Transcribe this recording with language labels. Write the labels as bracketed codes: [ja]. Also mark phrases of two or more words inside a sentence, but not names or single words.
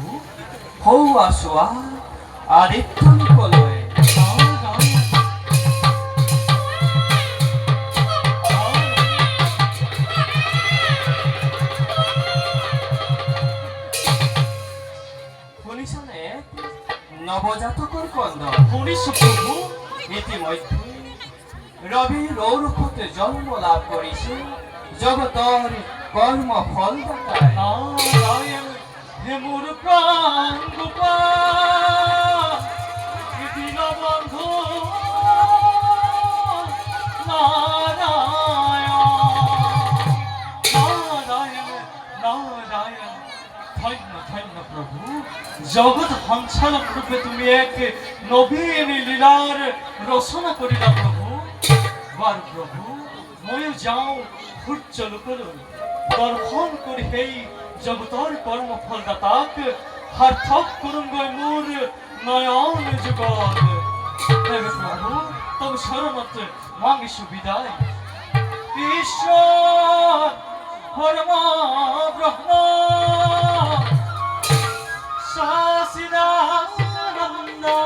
[as] সৌৱা চোৱা আদিত্যলৈ শুনিছানে নৱজাতকৰ কন্দ শুনিছো প্ৰভু ইতিমধ্যে ৰবিৰ ঔৰসতে জন্ম লাভ কৰিছে জগতৰ কৰ্মফল দাতাই নারায়ণ হে মোর প্রাণ গোপাল দীনবন্ধু নারায়ণ নারায়ণ ধন্য ধন্য প্রভু জগৎ সঞ্চালক রূপে তুমি এক নবীন লীলার রচনা করিলা প্রভু বার প্রভু ময়ো যাও সূর্য লোকলৈ দৰ্শন কৰি সেই জগতৰ কৰ্মফল দাতাক সাৰ্থক কৰোঁগৈ মোৰ নয়ন যুগত প্ৰভু তব শৰণত মাগিছো বিদায় ঈশ্বৰ পৰম ব্ৰহ্ম সচিদানন্দ